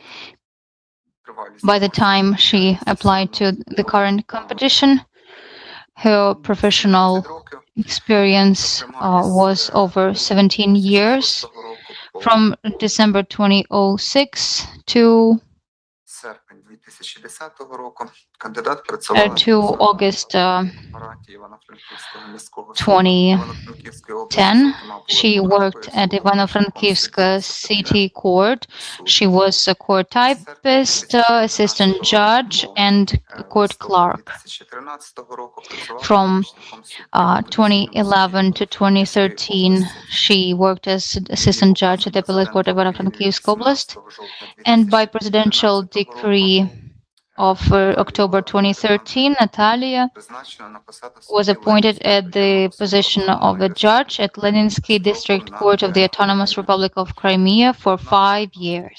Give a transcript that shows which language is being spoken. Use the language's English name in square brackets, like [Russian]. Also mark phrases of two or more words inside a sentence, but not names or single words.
[English] By the time she applied to the current competition, her professional experience was over 17 years. from December 2006 to [Ukrainian] серпень 2010 року кандидат працювала [English] to August [Ukrainian] апараті Івано-Франківського міського [English] 2010. [Ukrainian] Івано-Франківської області, зокрема, була [English] She worked [Ukrainian] кухаркою [English] at [Ukrainian] суду, [English] Ivano-Frankivsk City Court. [Ukrainian] суду. [English] She was a court typist, assistant judge, and court clerk. [Ukrainian] 2013 року працювала [English] From [Ukrainian] помічником судді [English] 2011 to 2013, she worked as assistant judge at the Appellate Court of Ivano-Frankivsk Oblast. And by presidential decree of October 2013, Natalia was appointed at the position of a judge at Leninsky District Court of the Autonomous Republic of Crimea for 5 years.